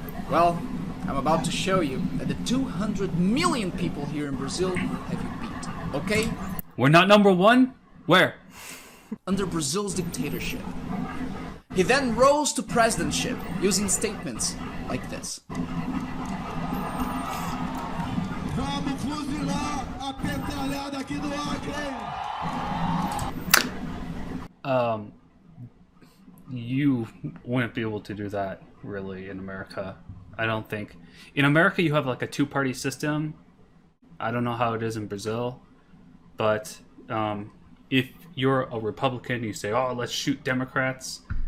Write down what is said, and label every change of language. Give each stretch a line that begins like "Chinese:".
English: Well, I'm about to show you that the 200 million people here in Brazil have you beat, okay? We're not number one? Where? Under Brazil's dictatorship. He then rose to presidentship using statements like this.
Portuguese: Vamos fuzilar a petralhada aqui do Acre.
English: You wouldn't be able to do that really in America. I don't think. In America, you have like a two-party system. I don't know how it is in Brazil, but if you're a Republican, you say, "Oh, let's shoot Democrats."